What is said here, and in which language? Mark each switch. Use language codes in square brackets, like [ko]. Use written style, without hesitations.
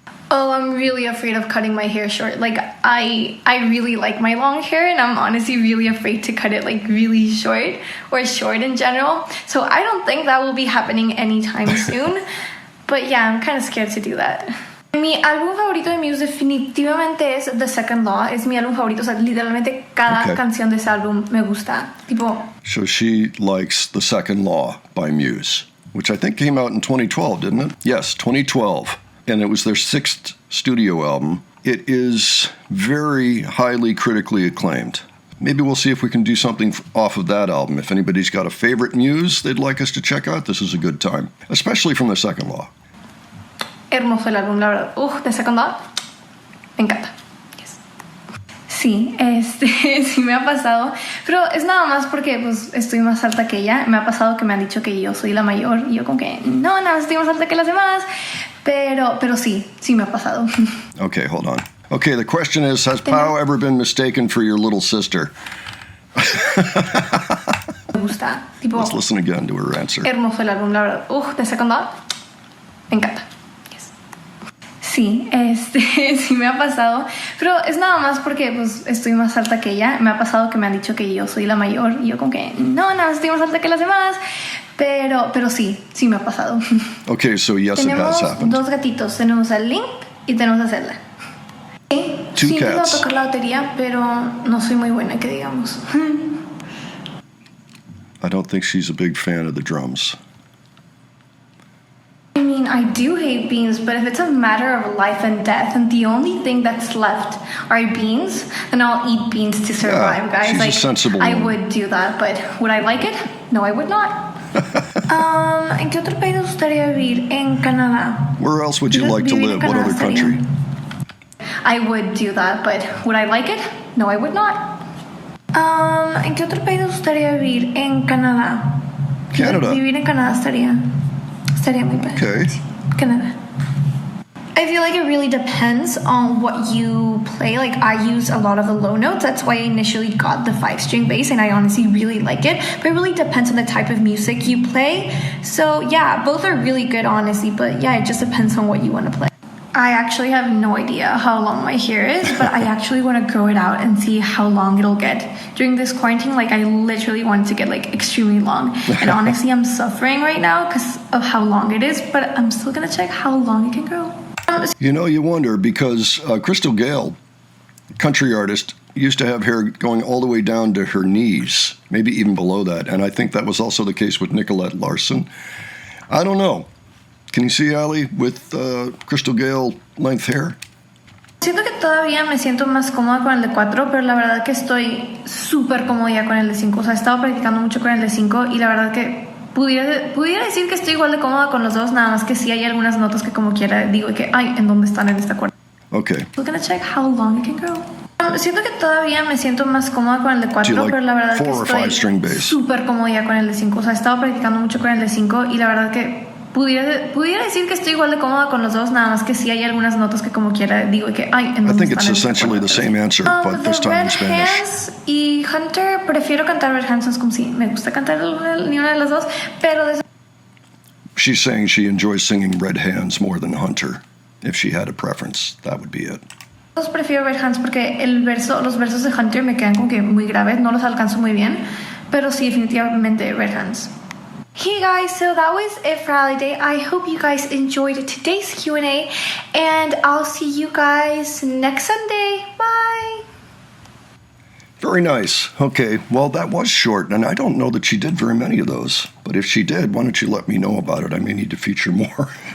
[en] Oh, I'm really afraid of cutting my hair short. Like, I really like my long hair, and I'm honestly really afraid to cut it, like, really short, or short in general. So I don't think that will be happening anytime soon. But yeah, I'm kind of scared to do that. [es] Mi álbum favorito de Muse definitivamente es The Second Law. Es mi álbum favorito. O sea, literalmente cada canción de ese álbum me gusta. [en] So she likes The Second Law by Muse, which I think came out in 2012, didn't it? Yes, 2012. And it was their 6th studio album. It is very highly critically acclaimed. Maybe we'll see if we can do something off of that album. If anybody's got a favorite Muse they'd like us to check out, this is a good time, especially from The Second Law. [es] Hermoso el álbum, la verdad. The Second Law, me encanta. Yes. Sí, sí me ha pasado, pero es nada más porque pues estoy más alta que ella. Me ha pasado que me han dicho que yo soy la mayor y yo como que no, estoy más alta que las demás. Pero sí me ha pasado. [en] Okay, hold on. Okay, the question is, has Pau ever been mistaken for your little sister? [es] Me gusta. [en] Let's listen again to her answer. [es] Hermoso el álbum, la verdad. The Second Law, me encanta. Yes. Sí, sí me ha pasado, pero es nada más porque pues estoy más alta que ella. Me ha pasado que me han dicho que yo soy la mayor y yo como que no, estoy más alta que las demás. Pero sí me ha pasado. [en] Okay, so yes, it has happened. Tenemos 2 gatitos. Tenemos a Link y tenemos a Zelda. Sí, intento tocar la batería, pero no soy muy buena, que digamos. I don't think she's a big fan of the drums. I mean, I do hate beans, but if it's a matter of life and death, and the only thing that's left are beans, then I'll eat beans to survive, guys. She's a sensible woman. I would do that, but would I like it? No, I would not. [es] ¿En qué otro país te gustaría vivir? En Canadá. [en] Where else would you like to live? What other country? I would do that, but would I like it? No, I would not. [es] ¿En qué otro país te gustaría vivir? En Canadá. [en] Canada. [es] Vivir en Canadá estaría muy padre. [en] Okay. [es] Canadá. [en] I feel like it really depends on what you play. Like, I use a lot of the low notes. That's why I initially got the 5-string bass, and I honestly really like it. But it really depends on the type of music you play. So, yeah, both are really good, honestly. But, yeah, it just depends on what you want to play. I actually have no idea how long my hair is, but I actually want to grow it out and see how long it'll get. During this quarantine, like I literally want it to get like extremely long. And honestly, I'm suffering right now because of how long it is, but I'm still going to check how long it can grow. You know, you wonder because Crystal Gayle, country artist, used to have hair going all the way down to her knees, maybe even below that. And I think that was also the case with Nicolette Larson. I don't know. Can you see, Ali, with Crystal Gayle length hair? [es] Siento que todavía me siento más cómoda con el de 4, pero la verdad que estoy súper cómoda ya con el de 5. O sea, he estado practicando mucho con el de 5 y la verdad que pudiera decir que estoy igual de cómoda con los dos, nada más que sí hay algunas notas que como quiera digo que, ay, ¿en dónde están en esta cuerda? [en] Okay. We're gonna check how long it can grow. [es] Siento que todavía me siento más cómoda con el de 4, pero la verdad que estoy súper cómoda ya con el de 5. O sea, he estado practicando mucho con el de 5 y la verdad que pudiera decir que estoy igual de cómoda con los dos, nada más que sí hay algunas notas que como quiera digo que, ay, ¿en dónde [en] I think it's essentially the same answer, but this time in Spanish. [es] Red Hands y Hunter, prefiero cantar Red Hands, como si me gusta cantar ni una de las dos, pero [en] She's saying she enjoys singing Red Hands more than Hunter. If she had a preference, that would be it. [es] Prefiero Red Hands porque los versos de Hunter me quedan como que muy graves, no los alcanzo muy bien, pero sí, definitivamente Red Hands. [en] Hey guys, so that was it for Ally Day. I hope you guys enjoyed today's Q&A, and I'll see you guys next Sunday. Bye! Very nice. Okay, well, that was short, and I don't know that she did very many of those. But if she did, why don't you let me know about it? I may need to feature more.